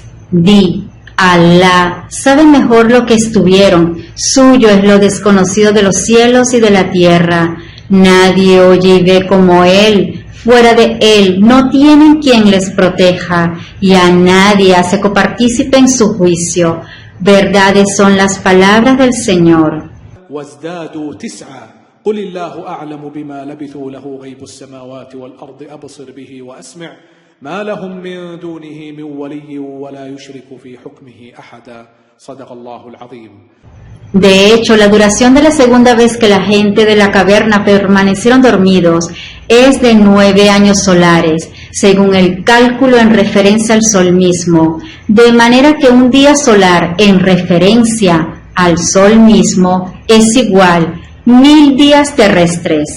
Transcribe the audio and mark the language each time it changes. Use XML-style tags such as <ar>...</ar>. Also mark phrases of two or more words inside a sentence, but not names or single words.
<es>Di: Alá sabe mejor lo que estuvieron, suyo es lo desconocido de los cielos y de la tierra. Nadie oye y ve como Él. Fuera de Él no tienen quien les proteja, y a nadie hace copartícipe en su juicio. Verdades son las palabras del Señor.</es> <ar>وازدادوا 9 قل الله أعلم بما لبثوا له غيب السماوات والأرض أبصر به وأسمع ما لهم من دونه من ولي ولا يشرك في حكمه أحدا صدق الله العظيم.</ar> <es>De hecho, la duración de la segunda vez que la gente de la caverna permanecieron dormidos es de 9 años solares, según el cálculo en referencia al sol mismo, de manera que un día solar en referencia al sol mismo es igual 1000 días terrestres.</es>